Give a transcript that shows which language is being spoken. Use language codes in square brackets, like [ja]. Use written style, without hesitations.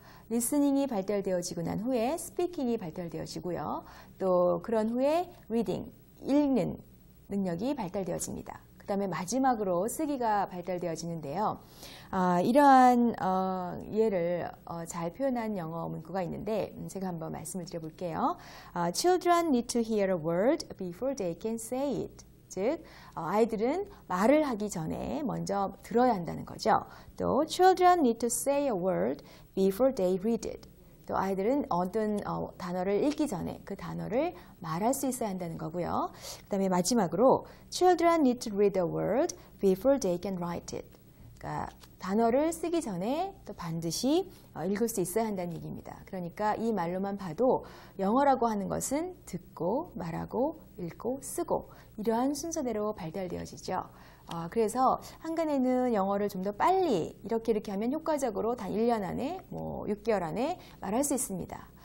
[ko] 리스닝이 발달되어지고 난 후에 스피킹이 발달되어지고요. 또 그런 후에 리딩, 읽는 능력이 발달되어집니다. 그 다음에 마지막으로 쓰기가 발달되어지는데요. 이러한 예를 잘 표현한 영어 문구가 있는데 제가 한번 말씀을 드려볼게요. [en] Children need to hear a word before they can say it. [ko] 즉 아이들은 말을 하기 전에 먼저 들어야 한다는 거죠. [en] 또 Children need to say a word before they read it. [ko] 또 아이들은 어떤 단어를 읽기 전에 그 단어를 말할 수 있어야 한다는 거고요. [en] 그 다음에 마지막으로 Children need to read a word before they can write it. [ko] 그러니까 단어를 쓰기 전에 또 반드시 읽을 수 있어야 한다는 얘기입니다. 그러니까 이 말로만 봐도 영어라고 하는 것은 듣고 말하고 읽고 쓰고 이러한 순서대로 발달되어지죠. 그래서 한간에는 영어를 좀 더 빨리 이렇게 하면 효과적으로 단 1년 안에 6개월 안에 말할 수 있습니다.